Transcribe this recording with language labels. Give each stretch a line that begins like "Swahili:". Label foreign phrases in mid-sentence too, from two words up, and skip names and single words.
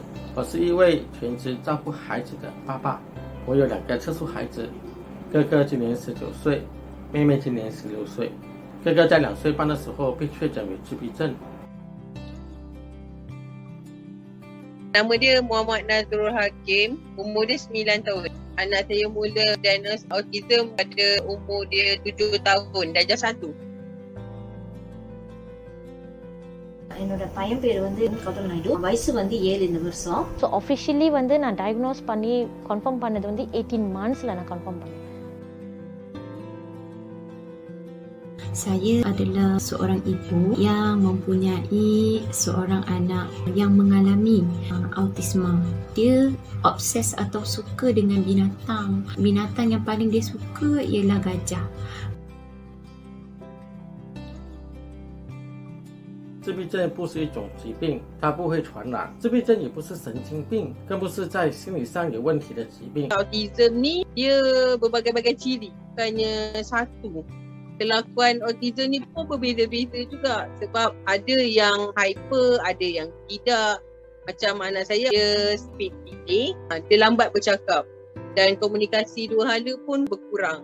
Chinese: 我是一位全职照顾孩子的爸爸。我有2个特殊孩子，哥哥今年19岁，妹妹今年16岁。哥哥在2岁半的时候被确诊为自闭症。
Malay: Nama dia Muhammad Nazrul Hakim, umur dia 9 tahun. Anak saya mula
English: diagnosis autism
Malay: pada umur dia 7 tahun, darjah 1.
Tamil: என்னோட பையன் பேர் வந்து கௌதம் நாயுடு, வயசு வந்து 7 இந்த வருஷம்.
English: so officially
Tamil: வந்து நான் டயக்னோஸ் பண்ணி கன்ஃபார்ம் பண்ணது வந்து 18 monthsல நான் கன்ஃபார்ம் பண்ணேன்.
Malay: Saya adalah seorang ibu yang mempunyai seorang anak yang mengalami autisma. Dia obses atau suka dengan binatang. Binatang yang paling dia suka ialah gajah.
Chinese: 自闭症不是一种疾病，它不会传染。自闭症也不是神经病，更不是在心理上有问题的疾病。
Malay: Autism ni dia berbagai-bagai ciri, bukannya satu. kelakuan autism ni pun berbeza-beza juga, sebab ada yang hyper, ada yang tidak. Macam anak saya, dia
English: speech delay,
Malay: dia lambat bercakap dan komunikasi dua hala pun berkurang.